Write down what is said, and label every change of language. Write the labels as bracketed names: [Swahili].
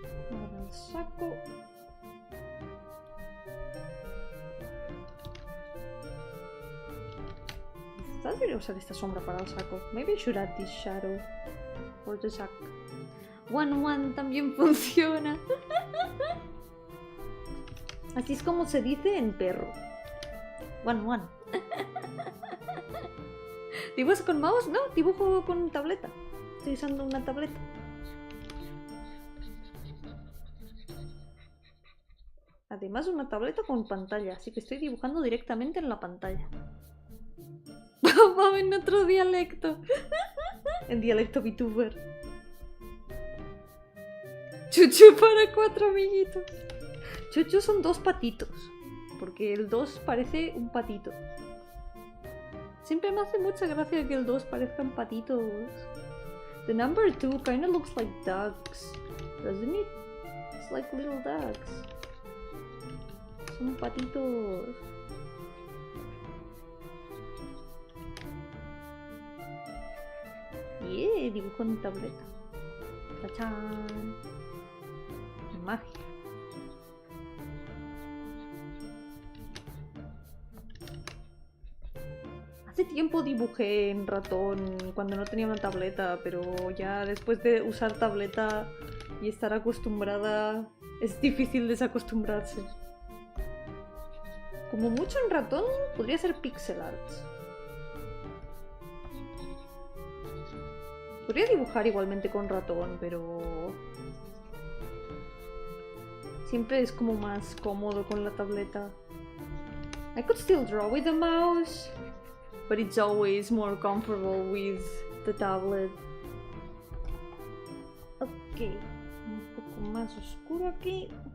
[Spanish] Ahora el saco. Debería usar esta sombra para el saco. [English] Maybe I should add this shadow for the sack. [Spanish] One también funciona. Así es como se dice en perro. One. ¿Dibujas con mouse? No, dibujo con tableta. Estoy usando una tableta. Además una tableta con pantalla, así que estoy dibujando directamente en la pantalla. Vamos en otro dialecto. En dialecto Vtuber. Chuchu para 4 amiguitos. Chuchu son 2 patitos. Porque el 2 parece un patito. Siempre me hace mucha gracia que el 2 parezcan patitos. [English] The number 2 kind of looks like ducks. Doesn't it? It's like little ducks. [Spanish] Son patitos. [English] Yeah, [Spanish] dibujo en tableta. ¡Tachán! Magia. Hace tiempo dibujé en ratón cuando no tenía una tableta, pero ya después de usar tableta y estar acostumbrada, es difícil desacostumbrarse. Como mucho en ratón podría ser pixel art. Podría dibujar igualmente con ratón, pero siempre es como más cómodo con la tableta. [English] I could still draw with the mouse, but it's always more comfortable with the tablet. [Spanish] Ok, un poco más oscuro aquí.